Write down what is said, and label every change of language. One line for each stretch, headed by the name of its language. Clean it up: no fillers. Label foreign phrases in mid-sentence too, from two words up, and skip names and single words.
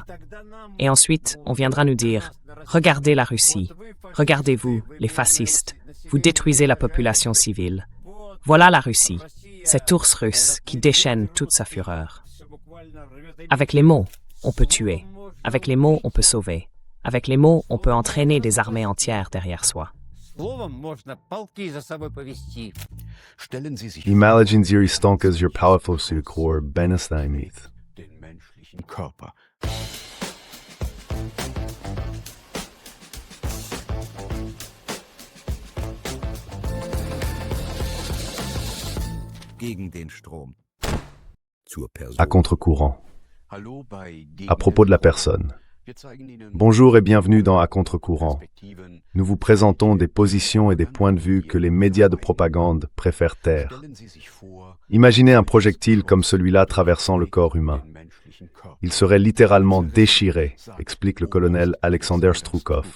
French: Et ensuite, on viendra nous dire « Regardez la Russie, regardez-vous, les fascistes, vous détruisez la population civile. Voilà la Russie, cet ours russe qui déchaîne toute sa fureur. » Avec les mots, on peut tuer. Avec les mots, on peut sauver. Avec les mots, on peut entraîner des armées entières derrière soi. Imagine ziri stonkas your powerful sukor benestaimith.
German: Den menschlichen Körper. Gegen den Strom. Zur Person.
French: À contre-courant.
German: Hallo bei
French: À propos de la personne. Bonjour et bienvenue dans À contre-courant. Nous vous présentons des positions et des points de vue que les médias de propagande préfèrent taire. Imaginez un projectile comme celui-là traversant le corps humain. Il serait littéralement déchiré, explique le colonel Alexander Stroukov.